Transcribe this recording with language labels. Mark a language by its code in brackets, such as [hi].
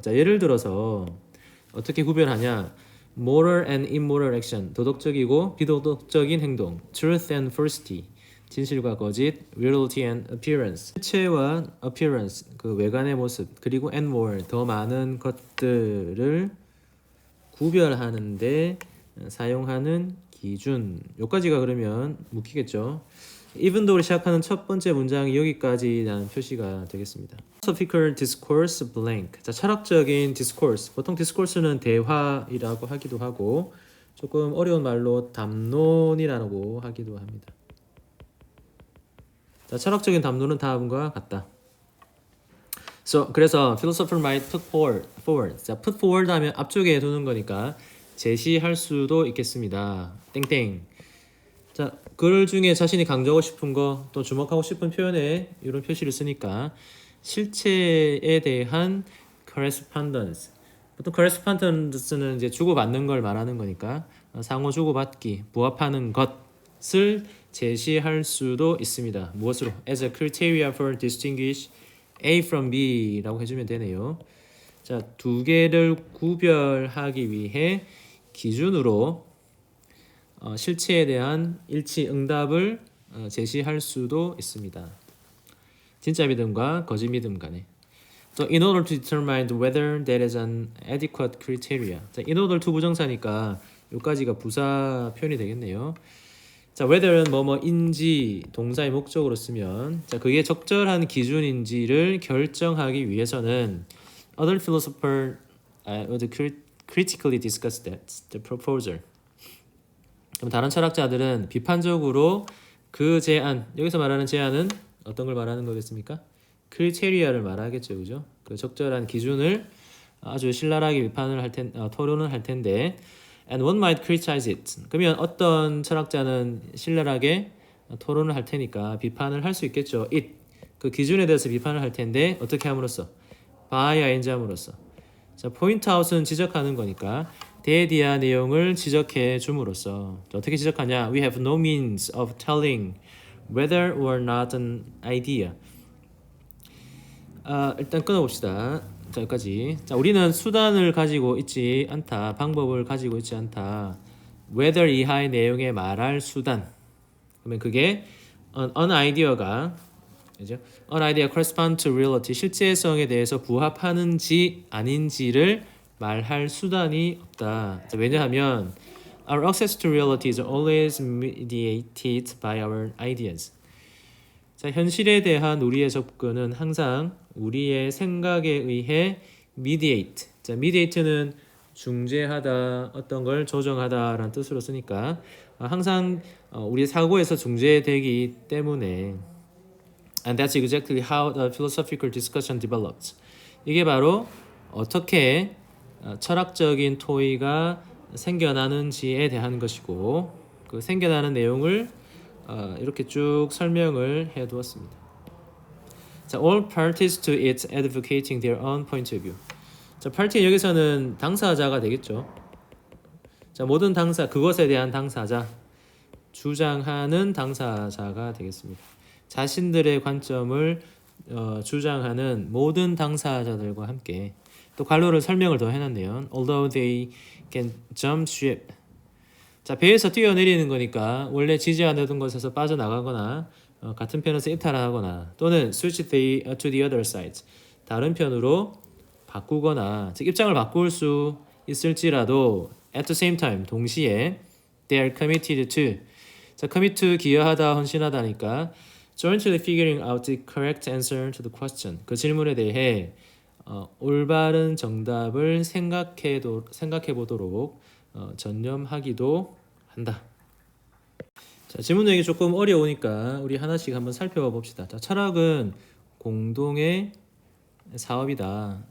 [ko] 자, 예를 들어서 어떻게 구별하냐? [en] Moral and immoral action, [ko] 도덕적이고 비도덕적인 행동. [en] Truth and falsity, [ko] 진실과 거짓. [en] Reality and appearance, [ko] 실체와 [en] appearance, [ko] 그 외관의 모습. 그리고 and more, 더 많은 것들을 구별하는데 사용하는 기준. 여기까지가 그러면 묵히겠죠. Even though를 시작하는 첫 번째 문장이 여기까지라는 표시가 되겠습니다. [en] Philosophical discourse blank. [ko] 자, 철학적인 [en] discourse. [ko] 보통 discourse는 대화이라고 하기도 하고 조금 어려운 말로 담론이라고 하기도 합니다. 자, 철학적인 담론은 다음과 같다. 그래서 [en] philosopher might put forward. [ko] 자, put forward 하면 앞쪽에 두는 거니까 제시할 수도 있겠습니다. 땡땡. 자, 글 중에 자신이 강조하고 싶은 거, 또 주목하고 싶은 표현에 이런 표시를 쓰니까 실체에 대한 correspondence. 보통 correspondence는 이제 주고받는 걸 말하는 거니까 상호 주고받기, 부합하는 것을 제시할 수도 있습니다. 무엇으로? [en] As a criteria for distinguish A from B라고 [ko] 해주면 되네요. 자, 두 개를 구별하기 위해 기준으로 실체에 대한 일치 응답을 제시할 수도 있습니다. 진짜 믿음과 거짓 믿음 간에. [en] So in order to determine whether that is an adequate criteria. [ko] 자, in order to 부정사니까 여기까지가 부사 표현이 되겠네요. 자, whether는 뭐뭐인지 동사의 목적으로 쓰면 자, 그게 적절한 기준인지를 결정하기 위해서는 [en] other philosopher would critically discuss that, the proposal. [ko] 그럼 다른 철학자들은 비판적으로 그 제안, 여기서 말하는 제안은 어떤 걸 말하는 거겠습니까? 크리테리아를 말하겠죠, 그죠? 그 적절한 기준을 아주 신랄하게 비판을 토론을 할 텐데, [en] and one might criticize it. [ko] 그러면 어떤 철학자는 신랄하게 토론을 할 테니까 비판을 할 수 있겠죠. it, 그 기준에 대해서 비판을 할 텐데 어떻게 함으로써? by ing함으로써. 자, point out은 지적하는 거니까 대해야 내용을 지적해 줌으로써 어떻게 지적하냐? [en] We have no means of telling whether or not an idea. [ko] 일단 끊어봅시다. 자, 여기까지. 자, 우리는 수단을 가지고 있지 않다. 방법을 가지고 있지 않다. whether 이하의 내용에 말할 수단. 그러면 그게 an idea가 그죠? [en] An idea corresponds to reality. [ko] 실제성에 대해서 부합하는지 아닌지를 말할 수단이 없다. 자, 왜냐하면 [en] our access to reality is always mediated by our ideas. [ko] 자, 현실에 대한 우리의 접근은 항상 우리의 생각에 의해 mediate. 자, mediate는 중재하다, 어떤 걸 조정하다라는 뜻으로 쓰니까 항상 우리의 사고에서 중재되기 때문에 [en] And that's exactly how the philosophical discussion develops. [ko] 이게 바로 어떻게 철학적인 토의가 생겨나는지에 대한 것이고 그 생겨나는 내용을 이렇게 쭉 설명을 해두었습니다. [en] 자, all parties to it advocating their own point of view. [ko] 자, party 여기서는 당사자가 되겠죠. 자, 모든 당사, 그것에 대한 당사자, 주장하는 당사자가 되겠습니다. 자신들의 관점을 주장하는 모든 당사자들과 함께 또 관로를 설명을 더 해놨네요. [en] Although they can jump ship. [ko] 자, 배에서 뛰어내리는 거니까 원래 지지하던 곳에서 빠져나가거나 같은 편에서 이탈하거나 또는 [en] switch to the other side. [ko] 다른 편으로 바꾸거나 즉 입장을 바꿀 수 있을지라도 [en] at the same time [ko] 동시에 [en] they are committed to. [ko] 자, commit to 기여하다, 헌신하다니까 [en] jointly figuring out the correct answer to the question. [ko] 그 질문에 대해 올바른 정답을 생각해 보도록 전념하기도 한다. 자, 질문 내기 조금 어려우니까 우리 하나씩 한번 살펴봐 봅시다. 자, 철학은 공동의 사업이다.